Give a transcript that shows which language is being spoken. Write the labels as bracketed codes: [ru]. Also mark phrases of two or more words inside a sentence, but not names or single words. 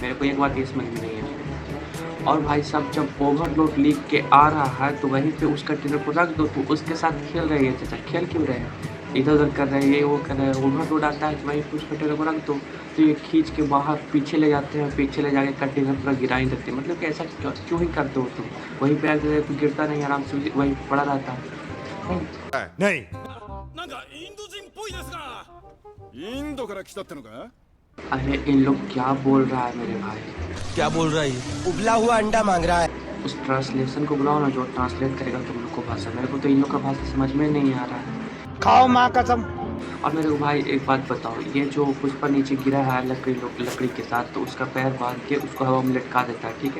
[hi] मेरे को एक बात ये समझ में नहीं है। और भाई साहब, जब ओवरलोड लिख के आ रहा है तो वहीं पे उस कंटेनर को रख दो, तो उसके साथ खेल रहे हैं चाचा, खेल क्यों रहे हैं? इधर-उधर कर रहे हैं, ये वो कर रहे हैं, ओवरलोड आता है तो वहीं पे उस कंटेनर को रख दो। तो ये खींच के बाहर पीछे ले जाते हैं, पीछे ले जाके कंटेनर पूरा गिरा ही देते हैं। मतलब कि ऐसा क्यों ही करते हो तुम? वहीं पे आके तो गिरता नहीं, आराम से वहीं पड़ा रहता है। नहीं। [ja] なんかインド人っぽいですがインドから来たってのか [hi] अरे इन लोग क्या बोल रहा है मेरे भाई? क्या बोल रहा है ये? उबला हुआ अंडा मांग रहा है। उस ट्रांसलेशन को बुलाओ ना, जो ट्रांसलेट करेगा तुम लोग को भाषा। मेरे को तो इन लोग का भाषा समझ में नहीं आ रहा है। खाओ माँ कसम। और मेरे को भाई एक बात बताओ, ये जो पुष्पा नीचे गिरा है लकड़ी के साथ, तो उसका पैर बांध के उसको हवा में लटका देता है, ठीक है?